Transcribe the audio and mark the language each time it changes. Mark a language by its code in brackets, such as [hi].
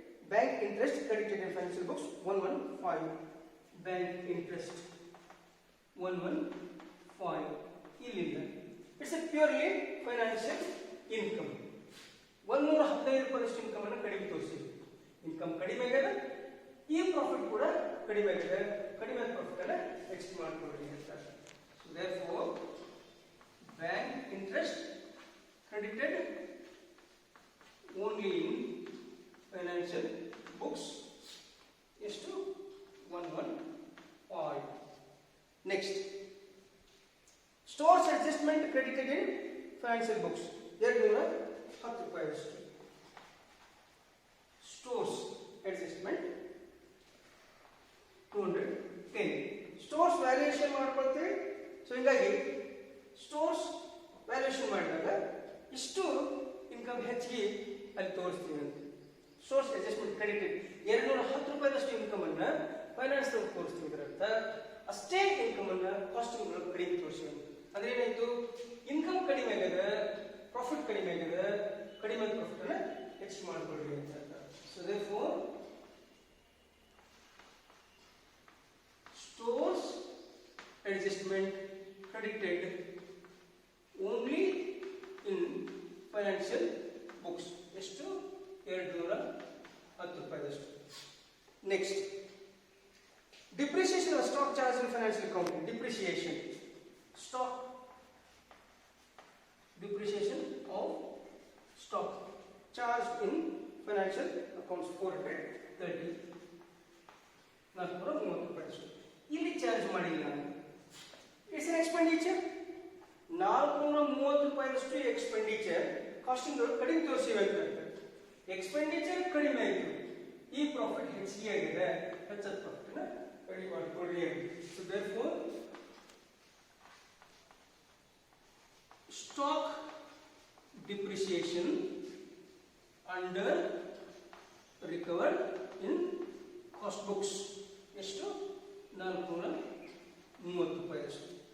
[en] Bank interest credited in financial books 115. Bank interest 115 ಇಲ್ಲಿಂದ it's a purely financial income. [kn] 115 ರೂಪಾಯಿಷ್ಟು income ಅನ್ನು ಕಡಿಮೆ ತೋರಿಸಿದ್ವಿ. Income ಕಡಿಮೆ ಆಗಿದೆ, ಈ ಪ್ರಾಫಿಟ್ ಕೂಡ ಕಡಿಮೆ ಆಗಿದೆ. ಕಡಿಮೆ ಪ್ರಾಫಿಟ್ ಅನ್ನ ನೆಕ್ಸ್ಟ್ ಮಾಡ್ಕೊಳ್ಳಿ ಅಂತ. [en] So therefore bank interest credited only in financial books ಎಷ್ಟು 115. next stores adjustment credited in financial books 210 [kn] ರೂಪಾಯಿ ಅಷ್ಟು. [en] stores adjustment 210. stores valuation ಮಾಡ್ಕೊಳ್ತೀವಿ. [kn] ಸೊ ಹೀಗಾಗಿ ಸ್ಟೋರ್ಸ್ ವ್ಯಾಲ್ಯೂಯೇಷನ್ ಮಾಡಿದಾಗ ಇಷ್ಟು ಇನ್ಕಮ್ ಹೆಚ್ಚಿಗೆ ಅಲ್ಲಿ ತೋರಿಸ್ತೀವಿ ಅಂತ. ಸೋರ್ಸ್ ಅಡ್ಜಸ್ಟ್ಮೆಂಟ್ ಕ್ರೆಡಿಟೆಡ್ 210 ರೂಪಾಯಿದಷ್ಟು ಇನ್ಕಮ್ ಅನ್ನ ಫೈನಾನ್ಸ್ ತೋರಿಸ್ತೀವಿ. ಇದರರ್ಥ ಅಷ್ಟೇ ಇನ್ಕಮ್ ಅನ್ನ ಕಾಸ್ಟಿಂಗ್ ಕಡಿಮೆ ತೋರಿಸ್ತೀವಿ ಅಂತ. ಅಂದ್ರೆ ಏನಾಯ್ತು, ಇನ್ಕಮ್ ಕಡಿಮೆ ಆಗಿದೆ, ಪ್ರಾಫಿಟ್ ಕಡಿಮೆ ಆಗಿದೆ, ಕಡಿಮೆ ಪ್ರಾಫಿಟ್ ಅನ್ನ ಹೆಚ್ಚಿಗೆ ಮಾಡ್ಕೊಳ್ರಿ ಅಂತ. [en] so therefore stores adjustment credited only in financial books [kn] ಎಷ್ಟು 210 ರೂಪಾಯಿದಷ್ಟು. [en] Next depreciation of stock charge in financial accounting. Depreciation stock depreciation of stock charged in financial accounts 430 430 [kn] ರೂಪಾಯಿ ಇಲ್ಲಿ ಚಾರ್ಜ್ ಮಾಡಿಲ್ಲ. [en] It's an expenditure. [kn] 430 ರೂಪಾಯಿದಷ್ಟು expenditure casting ಕಡಿಮೆ ತೋರಿಸಿವೆ ಅಂತ. Expenditure ಕಡಿಮೆ ಆಯಿತು, ಈ profit ಹೆಚ್ಚಿಗೆ ಆಗಿದೆ, ಹೆಚ್ಚದ ಪ್ರಾಫಿಟ್ ನ ಕಡಿಮೆ ಮಾಡಿಕೊಳ್ಳಿ. [en] so therefore stock depreciation under recovered in cost books [kn] ಎಷ್ಟು 430 ರೂಪಾಯಿ ಅಷ್ಟು.